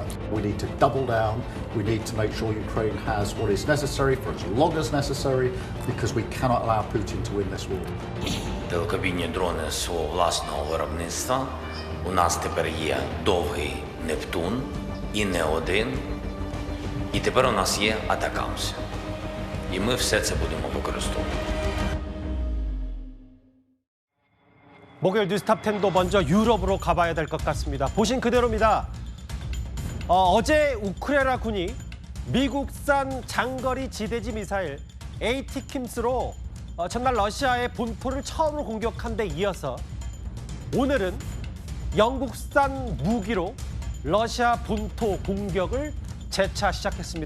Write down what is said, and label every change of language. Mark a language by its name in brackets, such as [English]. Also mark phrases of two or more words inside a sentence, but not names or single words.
[English] We need to double down. We need to make sure Ukraine has what is necessary for as long as necessary, because we cannot allow Putin to win this war. [Ukrainian] Далекобійні дрони свого власного виробництва. У нас тепер є довгий Нептун і не один. І тепер у нас є Атакамс. І ми все це будемо використовувати. [Korean] 목요일 뉴스탑10도 먼저 유럽으로 가봐야 될 것 같습니다. 보신 그대로입니다. 어제 우크라이나 군이 미국산 장거리 지대지 미사일 ATACMS로 전날 러시아의 본토를 처음으로 공격한 데 이어서 오늘은 영국산 무기로 러시아 본토 공격을 재차 시작했습니다.